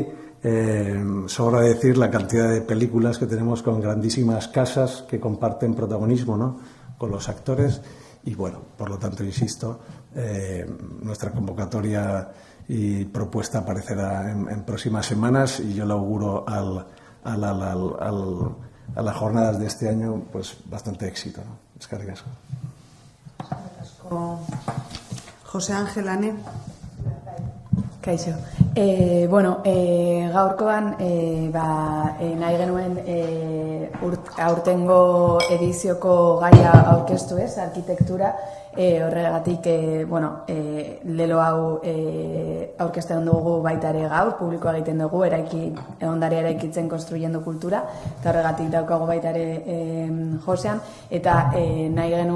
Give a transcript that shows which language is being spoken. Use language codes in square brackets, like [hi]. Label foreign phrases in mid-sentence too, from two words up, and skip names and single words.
[es] Sobra decir la cantidad de películas que tenemos con grandísimas casas que comparten protagonismo, ¿no?, con los actores. Y por lo tanto, insisto, nuestra convocatoria y propuesta aparecerá en próximas semanas, y yo le auguro a las jornadas de este año pues bastante éxito, ¿no? [eu] Eskerrik asko. José Ángel, Ane. Kaixo. Gaurkoan nahi genuen aurtengo edizioko gaia aurkeztu ez, arkitektura, horregatik lelo hau aurkezten dugu baita ere gaur, publikoa egiten dugu, ondarea eraikitzen [es] konstruyendo kultura, [eu] eta horregatik daukagu baita ere Josean, eta nahi